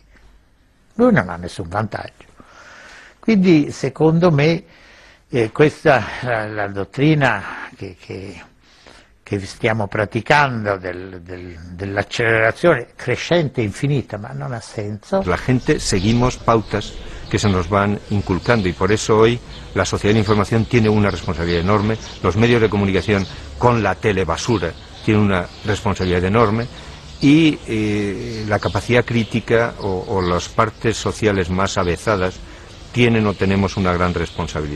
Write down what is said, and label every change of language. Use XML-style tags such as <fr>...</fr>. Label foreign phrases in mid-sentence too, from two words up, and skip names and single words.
<it>Lui non ha nessun vantaggio. Quindi secondo me questa la dottrina che stiamo praticando dell'accelerazione crescente infinita, ma non ha senso.</it> <es>La gente seguimos pautas que se nos van inculcando y por eso hoy la sociedad de la información tiene una responsabilidad enorme, los medios de comunicación con la telebasura tienen una responsabilidad enorme y la capacidad crítica o las partes sociales más avezadas tienen o tenemos una gran responsabilidad.</es>